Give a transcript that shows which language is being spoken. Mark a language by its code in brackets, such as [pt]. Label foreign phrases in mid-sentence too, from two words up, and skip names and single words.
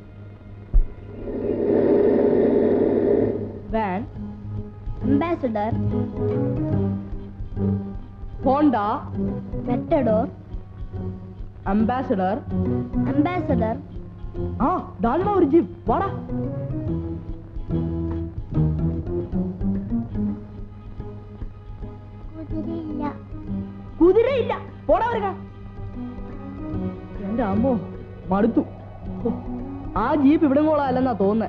[ta] வேன், அம்பாசடர், ஹோண்டா, மெட்டடோர், அம்பாசடர், அம்பாசடர். ஆ, டால்மா ஒரு ஜீப். வாடா. [ml] കുതിരയില്ല. കുതിരയില്ല. പോടാ വരിക. എന്റെ അമ്മോ, മടുത്തു. ആ ജീപ്പ് ഇവിടെ കൊള്ളാല്ലെന്നാ തോന്നുന്നേ.